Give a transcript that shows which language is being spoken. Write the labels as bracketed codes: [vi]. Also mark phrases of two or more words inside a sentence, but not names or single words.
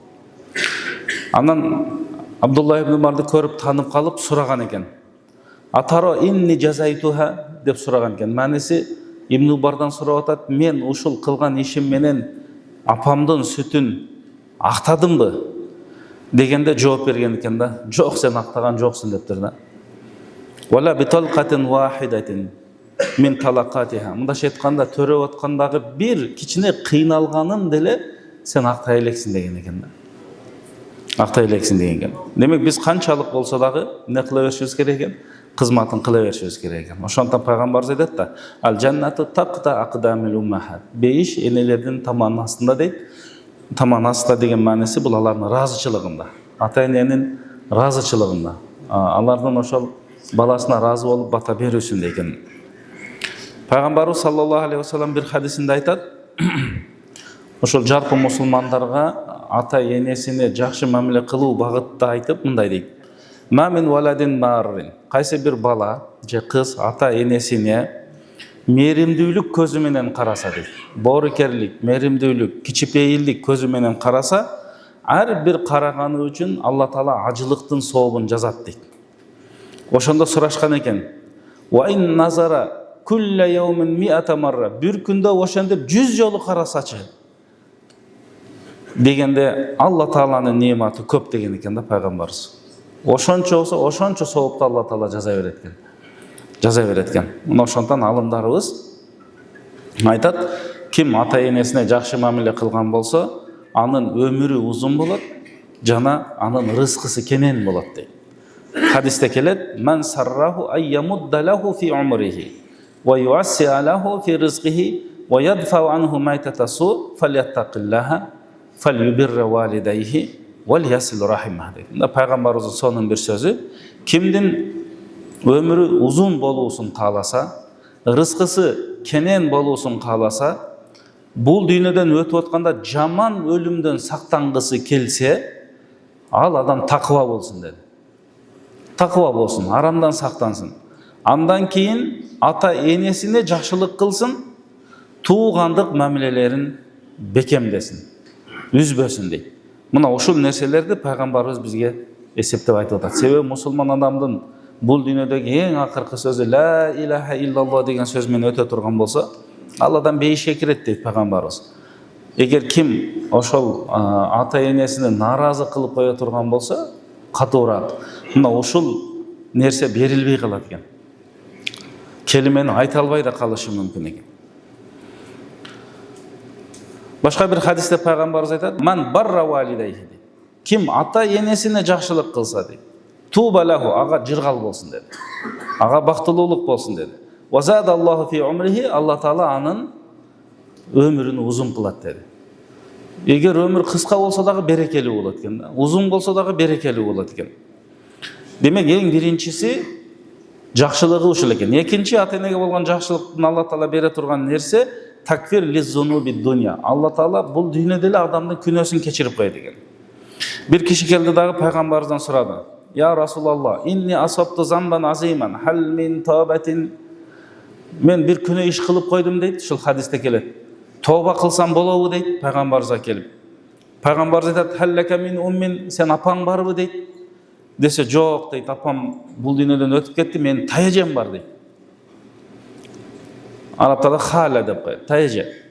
[ky] Анан Абдулла ибн Умарды көрүп танып калып сураган экен: [ar] أتراني جزيتها [ky] деп сураган экен. Маниси Ибн Умардан сурап атат: мен ушул кылган ишим менен апамдын сүтүн актадымбы дегенде жооп берген экен да. Жок, сен актаган жоксуң дептир да. [ar] ولا بطلقة واحدة من طلقاتها. [ky] Мындайча айтканда, төрөп аткандагы бир кичине кыйналганын деле сен актай элексиң деген экен да. Актай элексиң деген экен. Демек биз канчалык болсо дагы эмне кыла беришибиз керек экен? Кызматын кыла беришибиз керек экен. Ошондон пайгамбарыбыз айтат да: [ar] الجنة تحت أقدام الأمهات. [ky] Бейиш энелердин таманын астында дейт. Таман астында деген мааниси бул алардын ыраазычылыгында, ата эненин ыраазычылыгында, алардын ошол баласына разы болуп бата берүүсүндө экен. Пайгамбарыбыз [ar] صلى الله عليه وسلم [ky] бир хадисинде айтат: ошол жаркын мусулмандарга ата энесине жакшы мамиле кылуу багытта айтып мындай дейт: [ar] ما من ولد بار. [ky] Кайсы бир бала же кыз ата энесине мээримдүүлүк көзү менен караса дейт. Боорукерлик, мээримдүүлүк, кичипейилдик көзү менен караса, ар бир караганы үчүн Алла Таала ажылыктын сообун жазат дейт. Ошондо сурашкан экен: [ar] وإن نظر كل يوم مائة مرة. [ky] Бир күндө ошентип 100 жолу карасачы дегенде Алла Тааланын неаматы көп деген экен да пайгамбарыбыз. Ошончо болсо ошончо соопту Алла Таала жаза берет экен. Мына ошондон алымдарыбыз айтат: ким ата энесине жакшы мамиле кылган болсо, анын өмүрү узун болот, жана анын рызкысы кенен болот дейт. Хадисте келет: [ar] من سره أن يمد الله في عمره ويوسع الله في رزقه ويدفع عنه ميتة السوء فليتق الله وليبر والديه وليصل رحمه дейт. [ky] Мына пайгамбарыбыздын сонун бир сөзү: кимдин өмүрү узун болуусун кааласа, рызкысы кенен болуусун кааласа, бул дүйнөдөн өтүп атканда жаман өлүмдөн сактангысы келсе, ал адам такыба болсун dedi. Такыба болсун, haramdan sақтансын. [kk] Андан кейін ата енесіне жақсылық қылсын, туғандық мәмілелерін бекемдесін, үзбөсін дейді. [ky] Мына ушул нерселерди пайгамбарыбыз бизге эсептеп айтып атат. Себеби мусулман адамдын бул дүйнөдөгү эң акыркы сөзү [ar] لا إله إلا الله [ky] деген сөз менен өтө турган болсо, Алладан бейишке кирет дейт пайгамбарыбыз. Эгер ким ошол ата энесини нааразы кылып кое турган болсо, катуураак. Мына ушул нерсе берилбей калат экен. Келимени айта албай да калышы мүмкүн экен. Башка бир хадисте пайгамбарыбыз айтат: [ar] "من بر والديه" [ky] дейт. Ким ата энесине жакшылык кылса дейт, [ar] طوبى له, [ky] ага жыргал болсун деди. Ага бактылуулук болсун деди. [ar] وزاد الله في عمره, [ky] Алла Таала анын өмүрүн узун кылат деди. Эгер өмүр кыска болсо дагы берекелүү болот экен да, узун болсо дагы берекелүү болот экен. Демек эң биринчиси жакшылыгы ушул экен. Экинчи, ата энеге болгон жакшылыктын Алла Таала бере турган нерсе [ar] تكفير للذنوب [ky] дуnya. Алла Таала бул дүйнөдө эле адамдын күнөөсүн кечирип коет экен. Бир киши келди дагы пайгамбарыбыздан сурады: [ar] "يا رسول الله، إني أصبت ذنبا عظيما، هل من توبة?" [ky] Мен бир күнөө иш кылып койдум дейт, ушул хадисте келет. Тоба кылсам болобу дейт пайгамбарыбызга келип. Пайгамбарыбыз айтат: [ar] "هل لك من أم", [ky] сен апаң барбы дейт. Десе, "Жок" дейт, апам бул дүйнөдөн өтүп кетти, менин таяжем бар дейт. Арабтарда халя деп коет, таяже.